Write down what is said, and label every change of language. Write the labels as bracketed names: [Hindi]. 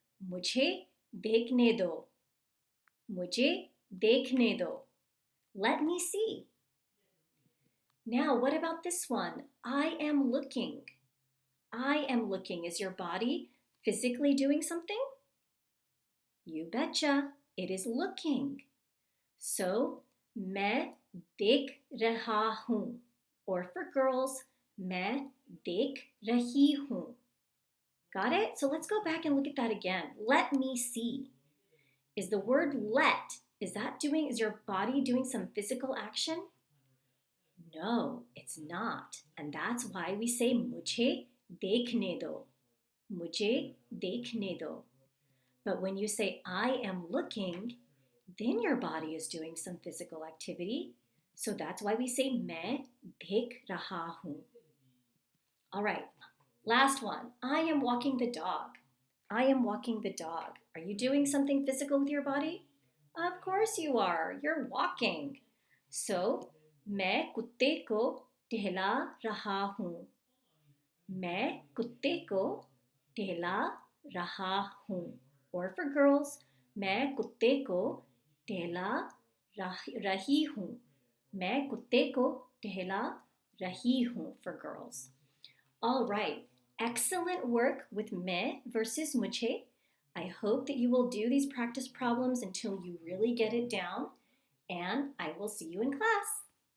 [Hindi] मुझे देखने दो. मुझे देखने दो. [English] Let me see. Now, what about this one? I am looking. I am looking. Is your body physically doing something? You betcha. It is looking. [Hindi] So, मैं देख रहा हूँ. [English] Or for girls, [Hindi] मैं देख रही हूँ. [English] Got it? So let's go back and look at that again. Let me see. Is the word let, is your body doing some physical action? No, it's not. And that's why we say [Hindi] मुझे देखने दो. मुझे देखने दो. [English] But when you say I am looking, then your body is doing some physical activity. So that's why we say [Hindi] मैं देख रहा हूँ. [English] All right, last one. I am walking the dog. I am walking the dog. Are you doing something physical with your body? Of course you are. You're walking. [Hindi] So, मैं कुत्ते को टहला रहा हूँ. मैं कुत्ते को टहला रहा हूँ. [English] Or for girls, [Hindi] मैं कुत्ते को टहला रही हूँ. मैं कुत्ते को टहला रही हूँ [English] for girls. All right, excellent work with मैं versus मुझे. I hope that you will do these practice problems until you really get it down, and I will see you in class.